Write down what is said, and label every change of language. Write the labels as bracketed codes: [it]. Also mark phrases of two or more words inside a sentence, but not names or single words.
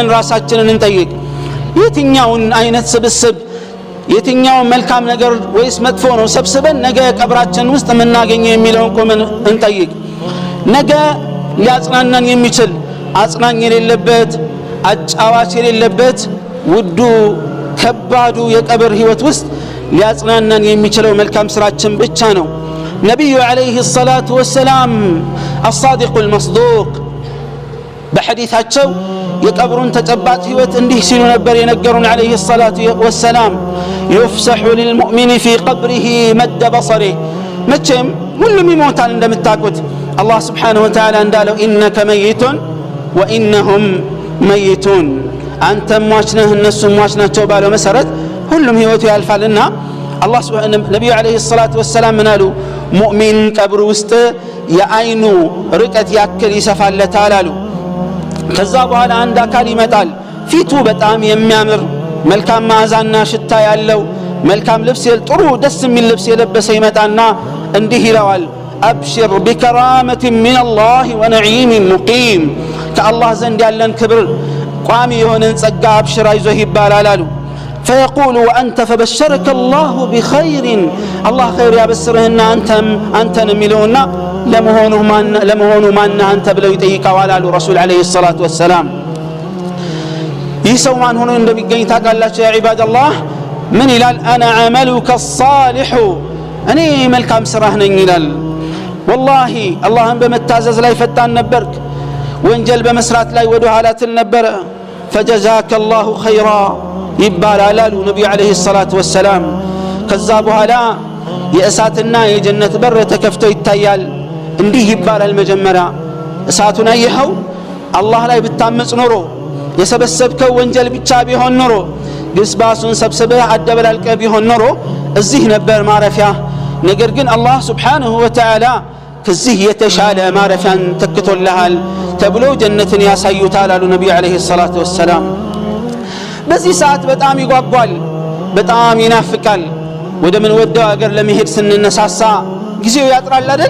[am] ራሳችንን እንጠይቅ የትኛውን አይነት ስብስብ የትኛው መልካም ነገር ወይስ መጥፎ ነው ሰብስበን ነገ ቀብራችን ውስጥ ምናገኘው የሚለውን ቆመን እንጠይቅ ነገ ሊያጽናናን የሚችል አጽናኝ የሌለበት አጫዋች የሌለበት ውዱ ከባዱ የቀብር ህይወት ውስጥ ሊያጽናናን የሚችለው መልካም ስራችን ብቻ ነው ነብዩ [ar] عليه الصلاة والسلام الصادق المصدوق [am] በሐዲታቸው የቀብሩን ተጨባጭ ህይወት እንዲህ ሲሉ ነበር የነገሩን [ar] عليه الصلاه والسلام يفسح للمؤمن في قبره مد بصره [am] መቼም ሁሉም ይሞታል እንደምታውቁት አላህ [ar] سبحانه وتعالى [am] እንዳለው [ar] انك ميت وانهم ميتون [am] አንተ ሟች ነህ እነሱ ሟች ናቸው ባለው መሰረት ሁሉም ህይወቱ ያልፋልና አላህ Subhanahu ነብዩ [ar] عليه الصلاه والسلام [am] ምናሉ ሙእሚን ቀብሩ ውስጥ የአይኑ ርቀት ያክል ይሰፋለታል አሉ። ከዛ በኋላ አንድ አካል ይመጣል ፊቱ በጣም የሚያምር መልካም መዓዛና ሽታ ያለው መልካም ልብስ ጥሩ ደስ የሚል ልብስ የለበሰ ይመጣና እንዲህ ይለዋል [ar] أبشر بكرامة من الله ونعيم مقيم [am] ከአላህ ዘንድ ያለን ክብር ቋሚ የሆነን ጸጋ አብሽር አይዞህ ይባላል አሉ። [ar] فيقول وأنت فبشرك الله بخير الله خير [am] ያበስርህና አንተን የሚለውና ለመሆኑ ማን አንተ ብለው ይጠይቀዋል አሉ ረሱል [ar] عليه الصلاة والسلام። [am] ይህ ሰው ማን ሆኖ እንደሚገኝ ታውቃላችሁ [ar] يا عباد الله? [am] ምን ይላል? [ar] أنا عملك الصالح [am] እኔ መልካም ስራህ ነኝ ይላል። ወላሂ አላህን በመታዘዝ ላይ ፈጣን ነበርክ፣ ወንጀል በመስራት ላይ ወደ ኋላ ትል ነበረ። [ar] فجزاك الله خيرا [am] ይባላል አሉ ነቢዩ [ar] عليه الصلاة والسلام። [am] ከዛ በኋላ የእሳትና የጀነት በር ተከፍቶ ይታያል። እንዲህ ይባላል መጀመሪያ እሳቱን አየኸው? አላህ ላይ ብታመጽ ኖሮ የሰበሰብከው ወንጀል ብቻ ቢሆን ኖሮ ግስባሱን ሰብስበህ አደበላልቀህ ቢሆን ኖሮ እዚህ ነበር ማረፊያ። ነገር ግን አላህ [ar] سبحانه وتعالى [am] ከዚህ የተሻለ ማረፊያን ተክቶልሃል ተብሎ ጀነትን ያሳዩታል አሉ ነቢዩ [ar] عليه الصلاة والسلام። [am] በዚህ ሰዓት በጣም ይጓጓል፣ በጣም ይናፍቃል። ወደ ምን ወደው አገር ለመሄድ ስንነሳሳ ጊዜው ያጥራል አይደል?